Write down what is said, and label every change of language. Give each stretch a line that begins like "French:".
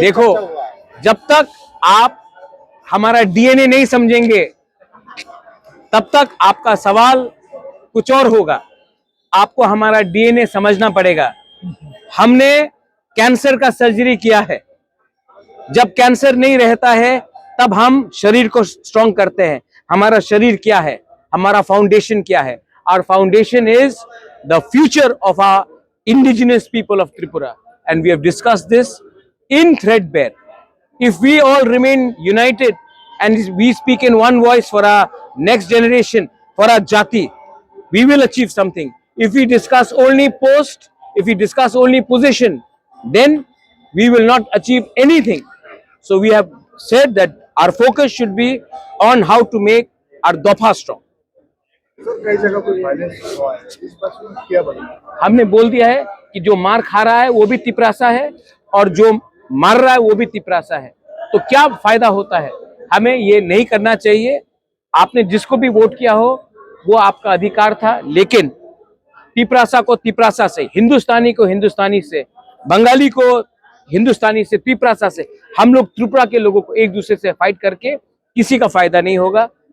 Hindi: देखो, जब तक आप हमारा डीएनए नहीं समझेंगे तब तक आपका सवाल कुछ और होगा। आपको हमारा डीएनए समझना पड़ेगा। हमने कैंसर का सर्जरी किया है। जब कैंसर नहीं रहता है तब हम शरीर को स्ट्रॉन्ग करते हैं। हमारा शरीर क्या है, हमारा फाउंडेशन क्या है?
English: Our foundation is the future of our indigenous people of Tripura, and we have discussed this in threadbare. If we all remain united and we speak in one voice for our next generation, for our jati, we will achieve something. If we discuss only post, if we discuss only position, then we will not achieve anything. So we have said that our focus should be on how to make our dofa strong.
Hindi: कई जगह पर violence हुआ है, इस पर क्या बनेगा? हमने बोल दिया है कि जो मार खा रहा है वो भी तिपरासा है और जो मार रहा है वो भी तिपरासा है। तो क्या फायदा होता है? हमें ये नहीं करना चाहिए। आपने जिसको भी वोट किया हो वो आपका अधिकार था, लेकिन तिपरासा को तिपरासा से, हिंदुस्तानी को हिंदुस्तानी से, बंगाली को हिंदुस्तानी से, तिपरासा से, हम लोग त्रिपुरा के लोगों को एक दूसरे से फाइट करके किसी का फायदा नहीं होगा।